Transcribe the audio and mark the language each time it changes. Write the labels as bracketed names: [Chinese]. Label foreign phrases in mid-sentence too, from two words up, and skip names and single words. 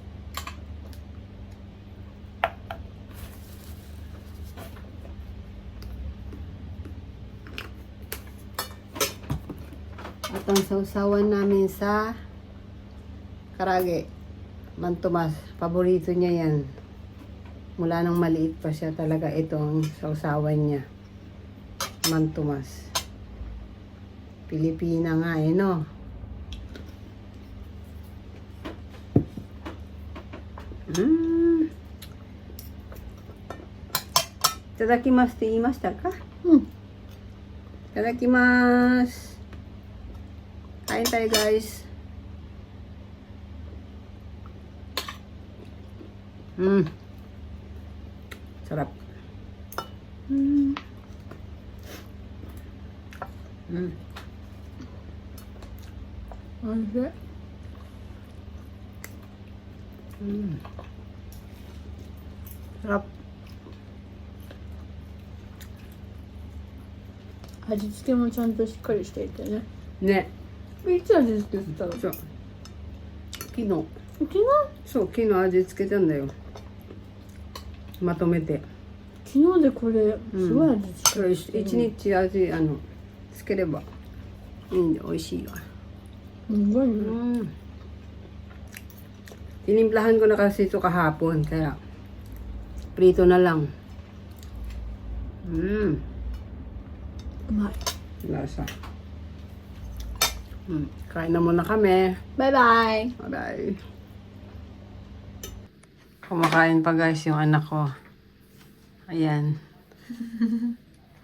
[Filipino] At ang sausawan namin sa karage. Mantomas. Paborito niya yan. Mula nung maliit pa siya talaga itong sausawan niya. Mantomas. Pilipina nga no? [Japanese] Itadakimasu って言いましたか? Itadakimasu. [Filipino] Kain tayo, guys. Sarap. Sarap. [Japanese] 味付けもちゃんとしっかりしていてね。ね。いつ味付けしたの？そう。昨日。昨日？そう、昨日味付けたんだよ。まとめて。昨日でこれすごい味付それけしてる。一日味つければいいんで美味しいわ。すごいね。 [Filipino] Tinimplahan ko na kasi ito kahapon kaya prito na lang. [Japanese] うまい。 [Filipino] Lasa. Kain na muna kami. [Japanese] バイバイ。 [English] Bye-bye. [Filipino] Kumakain pa guys yung anak ko. Ayan.